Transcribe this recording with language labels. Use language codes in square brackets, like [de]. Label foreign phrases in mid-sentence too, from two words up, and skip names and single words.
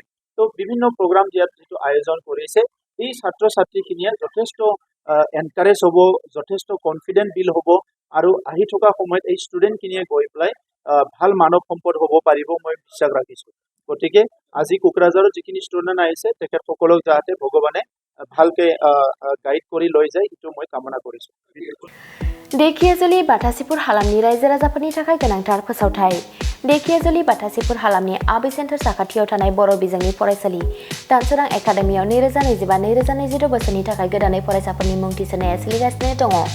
[as] তো বিভিন্ন প্ৰগ্ৰাম ইয়াত যিটো আয়োজন কৰিছে এই ছাত্ৰ ছাত্ৰীখিনিয়ে যথেষ্ট এনকাৰেজ হ'ব, যথেষ্ট [en] confident bill [as] হ'ব আৰু আহি থকা সময়ত এই ষ্টুডেণ্টখিনিয়ে গৈ পেলাই ভাল মানৱ সম্পদ হ'ব পাৰিব মই বিশ্বাস ৰাখিছোঁ। গতিকে আজি কোকৰাঝাৰত যিখিনি ষ্টুডেণ্ট আহিছে তেখেতসকলক যাতে ভগৱানে ভালকে গাইড কৰি লৈ যায় এইটো মই কামনা কৰিছোঁ। [brx] देखियाजुलि बाथासिपुर हालामनि रायजो राजाफोरनि थाखाय गोनांथार फोसावथाय। देखियाजुलि बाथासिपुर हालामनि आबि सेन्टार साखाथियाव थानाय बर' बिजोंनि फरायसालि दानसोरां एकाडेमियाव 2025-2026 बोसोरनि थाखाय गोदानै फरायसाफोरनि मुं थिसननाया सोलिगासिनो दङ।